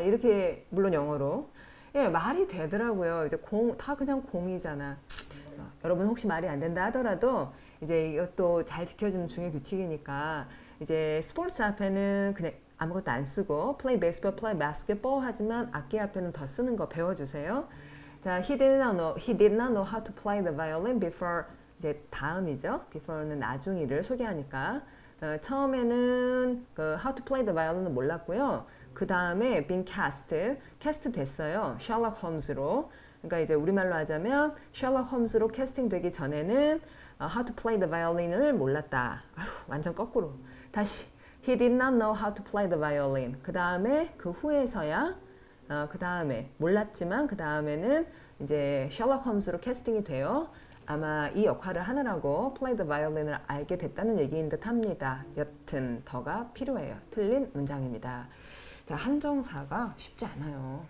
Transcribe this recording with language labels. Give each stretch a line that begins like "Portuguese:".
Korean: 이렇게 물론 영어로 예, 말이 되더라고요. 이제 다 그냥 공이잖아. 여러분 혹시 말이 안 된다 하더라도 이제 이것도 잘 지켜지는 중요 규칙이니까 이제 스포츠 앞에는 그냥 아무것도 안 쓰고
English: play baseball, play basketball
Korean: 하지만 악기 앞에는 더 쓰는 거 배워주세요.
English: 자, he did not know how to play the violin before
Korean: 이제 다음이죠. before는 나중이를 소개하니까 처음에는 그
English: how to play the violin
Korean: 은 몰랐고요. 그 다음에
English: been cast
Korean: 됐어요. 셜록 홈즈로. 그러니까 이제 우리말로 하자면 셜록 홈즈로 캐스팅 되기 전에는
English: how to play the violin
Korean: 을 몰랐다. 완전 거꾸로.
English: 다시 he did not know how to play the violin.
Korean: 그 다음에 그 후에서야 그 다음에 몰랐지만 그 다음에는 이제 셜록 홈즈로 캐스팅이 돼요. 아마 이 역할을 하느라고
English: play the violin
Korean: 을 알게 됐다는 얘기인 듯 합니다. 여튼 더가 필요해요. 틀린 문장입니다. 자, 한정사가 쉽지 않아요.